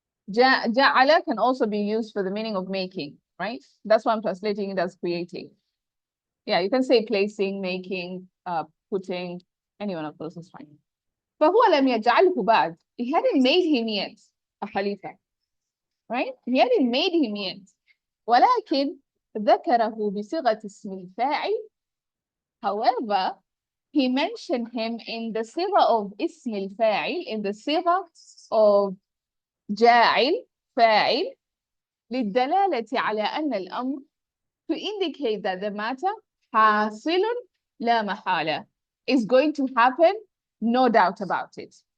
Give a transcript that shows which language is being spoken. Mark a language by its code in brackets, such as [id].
[en] Ja'ala can also be used for the meaning of making, right? That's why I'm translating it as creating. Yeah, you can say placing, making, putting, any one of those is fine. [ar] فهو لم يجعله بعد. [en] He hadn't made him yet a Khalifa, right? He hadn't made him yet. [ar] ولكن ذكره بصيغة اسم الفاعل. [en] However, he mentioned him in the صيغة of اسم الفاعل, in the صيغة of جاعل فاعل, [ar] للدلالة على أن الأمر, [en] to indicate that the matter [ar] حاصل لا محالة, [en] is going to happen, no doubt about it.